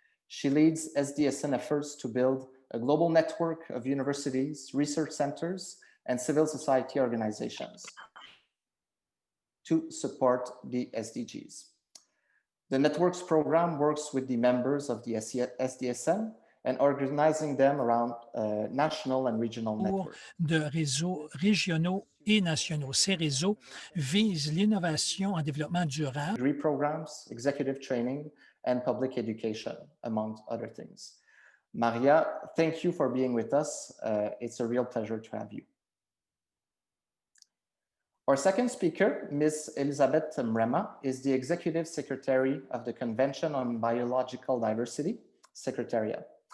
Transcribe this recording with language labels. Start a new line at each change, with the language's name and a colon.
English: She leads SDSN efforts to build a global network of universities, research centers, and civil society organizations to support the SDGs. The Networks program works with the members of the SDSN and organizing them around national and regional networks.
French: De réseaux régionaux et nationaux. Ces réseaux visent l'innovation en développement durable.
English: Degree programs, executive training, and public education, among other things. Maria, thank you for being with us. It's a real pleasure to have you. Our second speaker, Ms. Elizabeth Mrema, is the Executive Secretary of the Convention on Biological Diversity Secretariat.